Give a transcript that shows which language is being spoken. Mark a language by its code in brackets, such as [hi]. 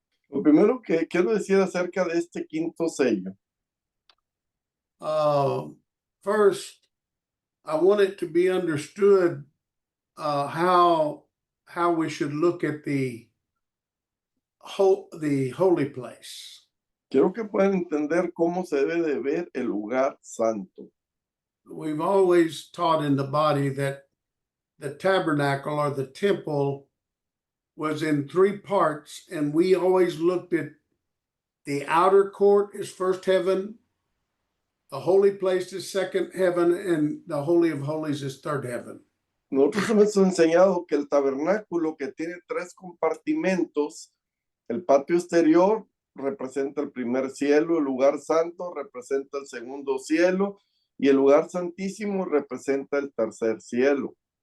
[es] Lo primero que quiero decir acerca de este quinto sello, [en] first, I want it to be understood how we should look at the holy place. [es] quiero que puedan entender cómo se debe de ver el lugar santo. [en] We've always taught in the body that the tabernacle or the temple was in three parts, and we always looked at the outer court as first heaven, the holy place is second heaven, and the Holy of Holies is third heaven. [es] Nosotros hemos enseñado que el tabernáculo, que tiene 3 compartimentos, el patio exterior representa el primer cielo, el lugar santo representa el segundo cielo y el lugar santísimo representa el tercer cielo.